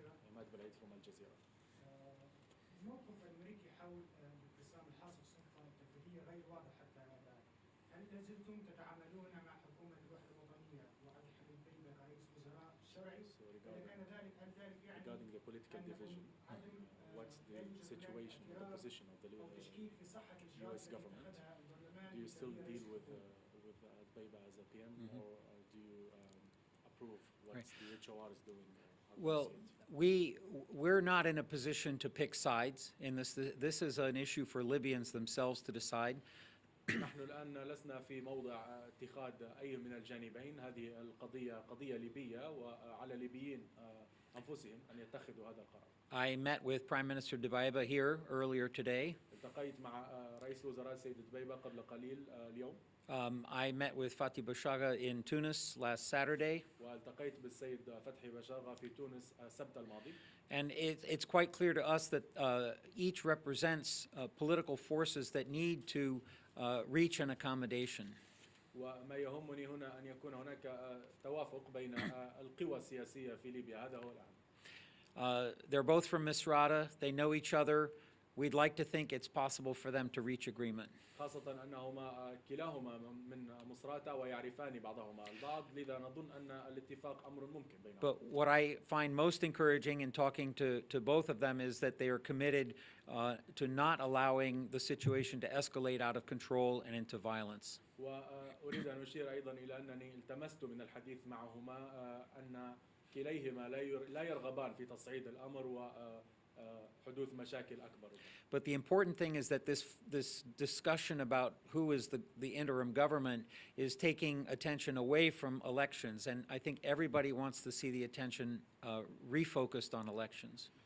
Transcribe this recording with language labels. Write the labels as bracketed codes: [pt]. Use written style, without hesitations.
[ar] عماد بالعيد [en] from [ar] الجزيرة. الموقف الأمريكي حول انقسام الحاصل السلطة التنفيذية غير واضح حتى الآن. هل لازلتم تتعاملون مع حكومة الوحدة الوطنية وعبد الحميد بن كرئيس وزراء شرعي؟ إذا كان ذلك هل ذلك يعني [en] regarding the political division, what's the situation, the position of the U.S. government? Do you still deal with Beiba as a PM, or do you approve what the HOR is doing? Well, we're not in a position to pick sides in this. This is an issue for Libyans themselves to decide. [ar] نحن الآن لسنا في موضع اتخاذ أي من الجانبين. هذه القضية قضية ليبية، وعلى الليبيين أنفسهم أن يتخذوا هذا القرار. [en] I met with Prime Minister Dbeibeh here earlier today. [ar] التقيت مع رئيس الوزراء السيد دبيبة قبل قليل اليوم. [en] I met with Fatih Bashaga in Tunis last Saturday. [ar] والتقيت بالسيد فتحي بشاغة في تونس السبت الماضي. [en] And it's quite clear to us that each represents political forces that need to reach an accommodation. [ar] وما يهمني هنا أن يكون هناك توافق بين القوى السياسية في ليبيا. هذا هو الأهم. [en] They're both from Misrata. They know each other. We'd like to think it's possible for them to reach agreement. [ar] خاصة أنهما كلاهما من مصراتة ويعرفان بعضهما البعض، لذا نظن أن الاتفاق أمر ممكن بينهم. [en] But what I find most encouraging in talking to both of them is that they are committed to not allowing the situation to escalate out of control and into violence. [ar] وأريد أن أشير أيضا إلى أنني التمست من الحديث معهما أن كليهما لا يرغبان في تصعيد الأمر وحدوث مشاكل أكبر. [en] But the important thing is that this discussion about who is the interim government is taking attention away from elections, and I think everybody wants to see the attention refocused on elections.